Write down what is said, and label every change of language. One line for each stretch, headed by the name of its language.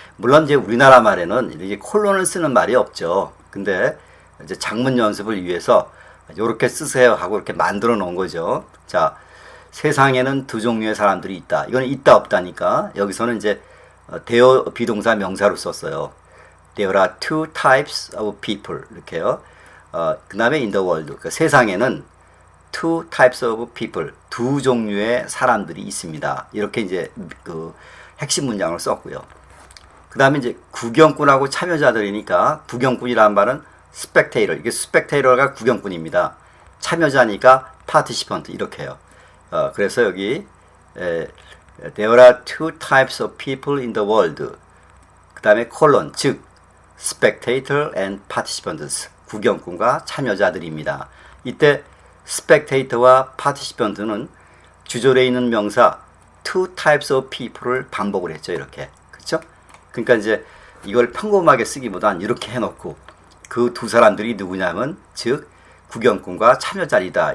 Korean: 물론 이제 우리나라 말에는 이렇게 콜론을 쓰는 말이 없죠. 근데 이제 장문 연습을 위해서 이렇게 쓰세요 하고 이렇게 만들어 놓은 거죠. 자, 세상에는 두 종류의 사람들이 있다. 이거는 있다 없다니까. 여기서는 이제 대어 비동사 명사로 썼어요.
English: There are two types of people
Korean: 이렇게요. 그 다음에
English: in the world.
Korean: 그러니까 세상에는
English: two types of people
Korean: 두 종류의 사람들이 있습니다. 이렇게 이제 그 핵심 문장을 썼고요. 그 다음에 이제 구경꾼하고 참여자들이니까 구경꾼이라는 말은 spectator. 이게 spectator가 구경꾼입니다. 참여자니까 participant 이렇게 해요. 그래서 여기
English: There are two types of people in the world.
Korean: 그 다음에 콜론 즉
English: spectator and participants
Korean: 구경꾼과 참여자들입니다. 이때 spectator와 participant는 주절에 있는 명사
English: two types of people
Korean: 을 반복을 했죠. 이렇게. 그렇죠? 그러니까 이제 이걸 평범하게 쓰기보단 이렇게 해놓고 그 두 사람들이 누구냐면 즉 구경꾼과 참여자이다.